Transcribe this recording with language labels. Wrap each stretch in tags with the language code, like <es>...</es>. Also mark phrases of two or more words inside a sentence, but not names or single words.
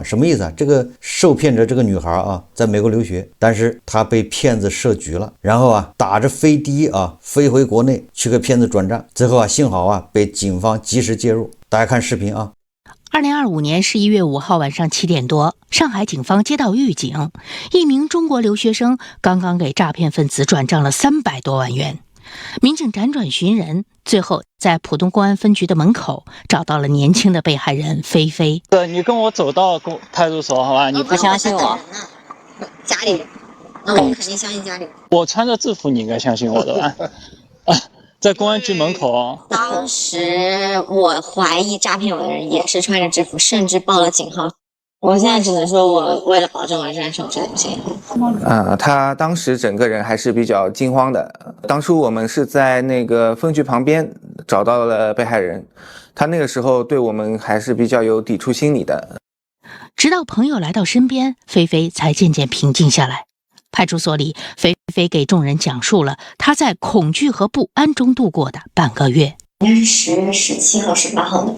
<zh>什麼意思啊？這個受騙者這個女孩啊，在美國留學，但是她被騙子設局了，然後啊打着飛的啊飛回國內去給騙子轉賬，最後啊幸好啊被警方及時介入。大家看視頻啊。 2025年11月5號晚上7點多，上海警方接到預警，一名中國留學生剛剛給詐騙分子轉賬了300多萬元。民警輾轉尋人，最後在浦東公安分局的門口找到了年輕的被害人菲菲。你跟我走到派出所好吧？你不相信我？家裡人，那我肯定相信家裡人。我穿着制服，你应該相信我的吧？在公安局門口，當時我懷疑詐騙我的人也是穿着制服，甚至報了警號。我現在只能說，我為了保證我的人身这東西。他當時整個人還是比較驚慌的。當初我們是在那個分局旁邊找到了被害人，他那個時候對我們還是比較有抵觸心理的。直到朋友來到身邊，菲菲才漸漸平靜下來。派出所裡，菲菲給眾人講述了她在恐懼和不安中度過的半個月。應該是10月17號、18號的。</zh>